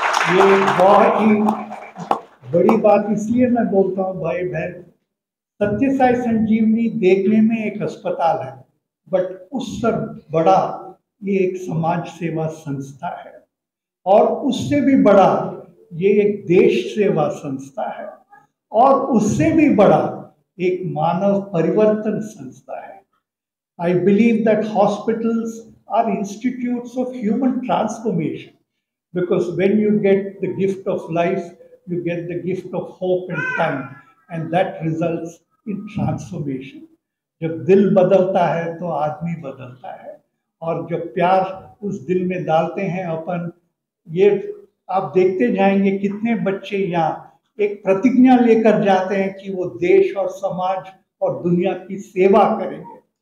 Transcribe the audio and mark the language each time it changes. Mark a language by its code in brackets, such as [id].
[hi] ये बहुत ही बड़ी बात इसलिए मैं बोलता हूँ भाई बहन, सत्य साई संजीवनी देखने में एक अस्पताल है, बट उससे बड़ा ये एक समाज सेवा संस्था है, और उससे भी बड़ा ये एक देश सेवा संस्था है, और उससे भी बड़ा एक मानव परिवर्तन संस्था है। [en] I believe that hospitals are institutes of human transformation, because when you get the gift of life, you get the gift of hope and time, and that results in transformation. [hi] जब दिल बदलता है तो आदमी बदलता है, और जब प्यार उस दिल में डालते हैं अपन, ये आप देखते जाएंगे कितने बच्चे यहाँ एक प्रतिज्ञा लेकर जाते हैं कि वो देश और समाज और दुनिया की सेवा करेंगे।